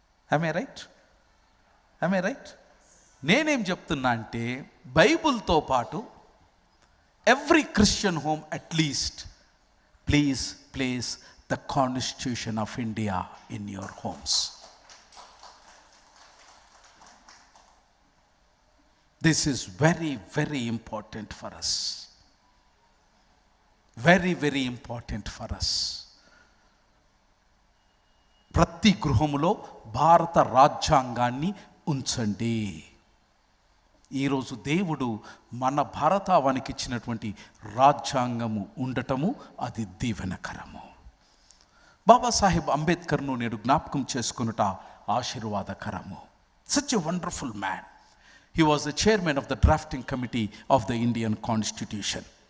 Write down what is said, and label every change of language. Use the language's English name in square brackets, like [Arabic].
[English] I right? [Telugu] నేనేం చెప్తున్నా అంటే, బైబిల్తో పాటు [English] Every Christian home at least please place the constitution of India in your homes. This is very, very important for us. Very, very important for us. [Telugu] ప్రతి గృహములో భారత రాజ్యాంగాన్ని ఉంచండి. ఈరోజు దేవుడు మన భారతావానికి ఇచ్చినటువంటి రాజ్యాంగము ఉండటము అది దీవెనకరము. బాబాసాహెబ్ అంబేద్కర్ను నేను జ్ఞాపకం చేసుకునుట ఆశీర్వాదకరము. [English] Such a wonderful man. He was the chairman of the drafting committee of the Indian Constitution.